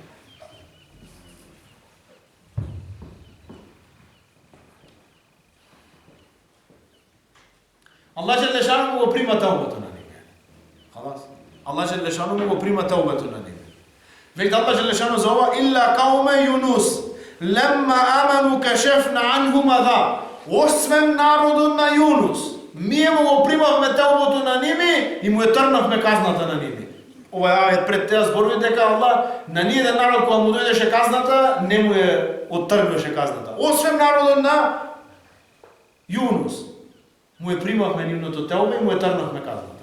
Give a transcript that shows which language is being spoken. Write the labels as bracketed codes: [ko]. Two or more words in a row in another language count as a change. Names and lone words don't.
[mk] Аллах Желешану му го прима теубата на ниве. Халас. Аллах Желешану му го прима теубата на ниве. Веќе Аллах Желешану за ова [ar] إلا قوم يونس لما آمنوا كشفنا عنهم العذاب. [mk] Освен народот на Јунус, ние му го примавме теубото на ними и му ја трнавме казната на ними. Ова ајет пред теа зборови дека Аллах на ниеден народ кога му дојдеше казната, не му ја оттргнеше казната. Освен народот на Јунус, му ја примавме нивното теубе и му ја трнавме казната.